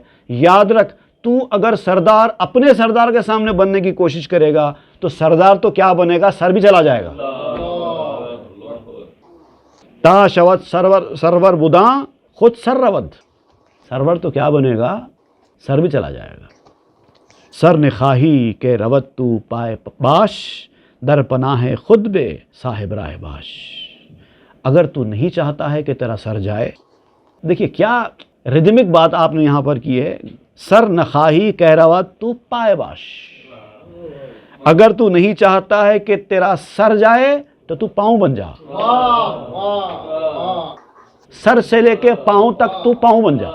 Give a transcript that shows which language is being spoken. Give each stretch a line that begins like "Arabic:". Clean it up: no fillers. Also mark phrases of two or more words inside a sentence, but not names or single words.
Urdu: یاد رکھ، تو اگر سردار اپنے سردار کے سامنے بننے کی کوشش کرے گا تو سردار تو کیا بنے گا، سر بھی چلا جائے گا۔
Persian: تا شود سرور بداں خود سر رود،
Urdu: سرور تو کیا بنے گا، سر بھی چلا جائے گا۔
Persian: سر نخواہی کہ رود تو پائے باش، در پناہ خود بے صاحب راہ باش۔
Urdu: اگر تو نہیں چاہتا ہے کہ تیرا سر جائے، دیکھیے کیا ردمک بات آپ نے یہاں پر کی ہے،
Persian: سر نخواہی کہ رود تو پائے باش۔
Urdu: اگر تو نہیں چاہتا ہے کہ تیرا سر جائے تو پاؤں بن جا، سر سے لے کے پاؤں تک تو پاؤں بن جا۔